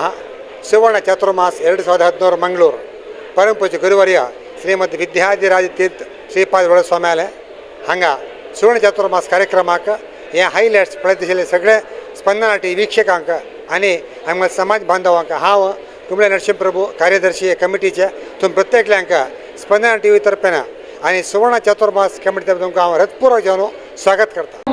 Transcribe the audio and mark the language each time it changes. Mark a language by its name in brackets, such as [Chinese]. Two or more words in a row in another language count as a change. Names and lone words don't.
[Konkani] ಸುವರ್ಣ ಚಾತುರ್ಮಾಸ 2017 ಮಂಗಳೂರು. ಪರಮ ಪೂಜ್ಯ ಗುರುವರ್ಯ ಶ್ರೀಮದ್ ವಿದ್ಯಾಧಿರಾಜ ತೀರ್ಥ ಶ್ರೀಪಾद स्वाम्याले हांगा सुवर्ण चातुर्मास कार्यक्रमाक हे हायलाइट्स प्रदेशाले सगळे स्पंदना टी वीक्षकांक आणि आमच्या समाज बांधवांक हांव कुंबळे नरसिंहप्रभू कार्यदर्शी कमिटीचे तुम प्रत्येकल्यांक स्पंदना टीव्ही तर्फेन आणि सुवर्ण चातुर्मास कमिटी तर्फे तुमकां हांव हृदयपूर्वक जावन स्वागत करता.